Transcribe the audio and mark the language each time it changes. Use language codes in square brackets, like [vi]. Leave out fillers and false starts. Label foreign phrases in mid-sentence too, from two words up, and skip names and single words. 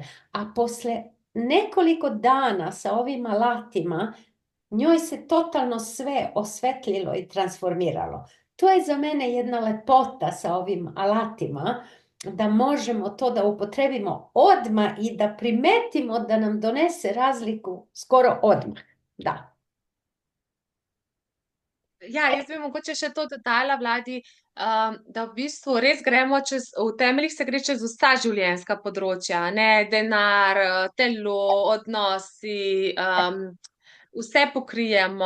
[hr] A posle nekoliko dana sa ovim alatima, njoj se totalno sve osvetlilo i transformiralo. To je za mene jedna lepota sa ovim alatima, da možemo to da upotrebimo odmah i da primetimo da nam donese razliku skoro odmah. [sl] Da. Ja, jaz bi mogoče še to dodala, Vladi, da v bistvu res gremo v temeljih se gre čez vsa življenjska področja, ne, denar, telo, odnosi, vse pokrijemo.